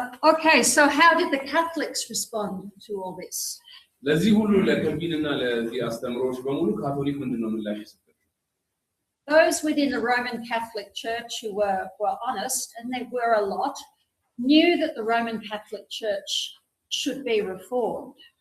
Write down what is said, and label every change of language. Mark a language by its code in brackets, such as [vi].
[en] Okay, so how did the Catholics respond to all this? [am] ለዚህ ሁሉ ለከልቪንና ለዚህ አስተምሮች በሙሉ ካቶሊክ ምንድነው ምላሽ የሰጠው? [en] Those within the Roman Catholic Church who were honest, and there were a lot, knew that the Roman Catholic Church should be reformed.